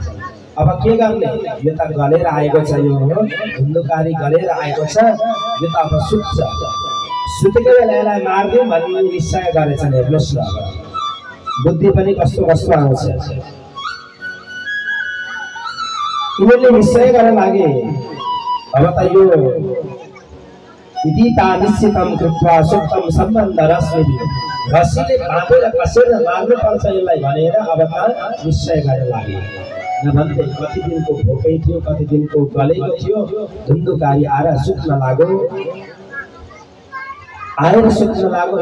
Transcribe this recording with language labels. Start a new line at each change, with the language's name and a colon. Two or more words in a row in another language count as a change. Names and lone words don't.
Nepali: अब के गर्ने, यो त गलेर आएको छ, यो धुन्धुकारी गलेर आएको छ, यो त अब सुत्छ। सुतेकै बेला यसलाई मारिदिउँ भन्ने निश्चय गरेछन्। हेर्नुहोस् न, बुद्धि पनि कस्तो आउँछ। यिनीहरूले निश्चय गर्न लागे अब त यो
Sanskrit: इति निश्चितम कृत्वा सुक्तम सम्बन्ध रश्मि
Nepali: रस्सीले बाँधेर कसेर मार्नुपर्छ यसलाई भनेर अब त निश्चय गर्न लागे। नभन्दै कति दिनको भोकै थियो, कति दिनको गलेको थियो। धुन्धुकारी आएर सुत्न लाग्यो। आएर सुत्न लाग्यो।